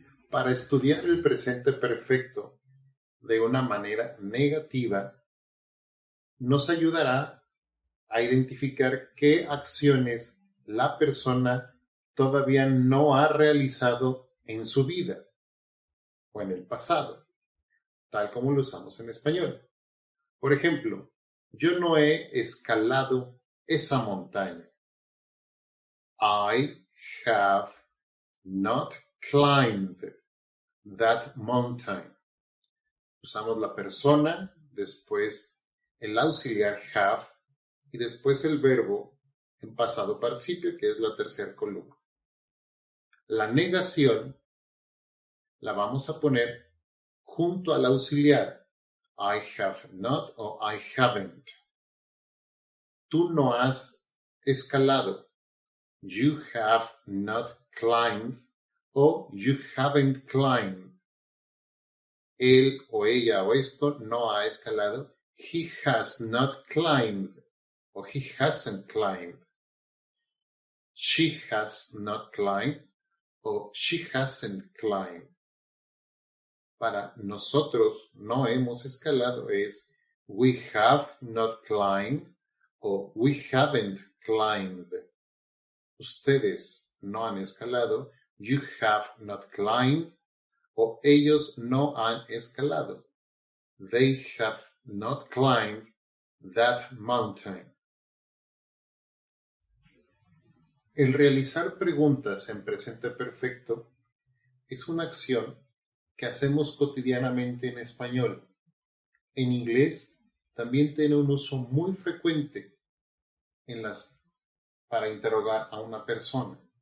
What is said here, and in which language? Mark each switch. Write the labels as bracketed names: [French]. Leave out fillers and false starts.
[Spanish] Para estudiar el presente perfecto de una manera negativa, nos ayudará a identificar qué acciones la persona todavía no ha realizado en su vida o en el pasado, tal como lo usamos en español. Por ejemplo, yo no he escalado esa montaña. [English] I have not climbed that mountain. [Spanish] Usamos la persona, después el auxiliar have y después el verbo en pasado participio, que es la tercera columna. La negación la vamos a poner junto al auxiliar. [English] I have not o I haven't. [Spanish] Tú no has escalado. [English] You have not climbed o you haven't climbed. [Spanish] Él o ella o esto no ha escalado. [English] He has not climbed o he hasn't climbed. She has not climbed o she hasn't climbed. [Spanish] Para nosotros no hemos escalado es [English] we have not climbed o we haven't climbed. [Spanish] Ustedes no han escalado, [English] you have not climbed [Spanish] o ellos no han escalado. [English] They have not climbed that mountain. [Spanish] El realizar preguntas en presente perfecto es una acción que hacemos cotidianamente en español. En inglés también tiene un uso muy frecuente para interrogar a una persona.